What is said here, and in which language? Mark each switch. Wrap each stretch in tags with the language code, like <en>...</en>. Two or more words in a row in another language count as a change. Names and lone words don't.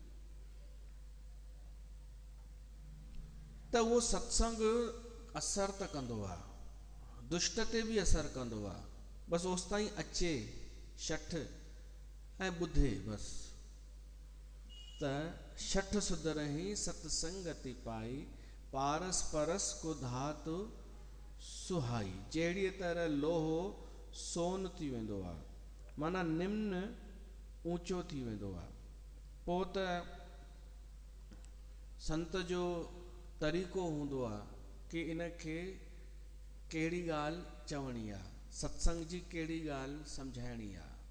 <sd>त उहो सत्संग असरु त कंदो आहे, दुष्ट ते बि असरु कंदो आहे। बसि ओसि ताईं अचे शठ ऐं ॿुधे बसि।</sd> <awa>त शठ सुधरहि सत्संगति पाई, पारस परस को धातु सुहाई।</awa> <sd>जहिड़ीअ तरह लोहो सोन थी वेंदो आहे, माना निम्न ऊंचो थी वेंदो आहे। पोइ त संत जो तरीक़ो हूंदो आहे कि इनखे कहिड़ी ॻाल्हि चवणी आहे, सत्संग जी कहिड़ी ॻाल्हि सम्झाइणी आहे।</sd>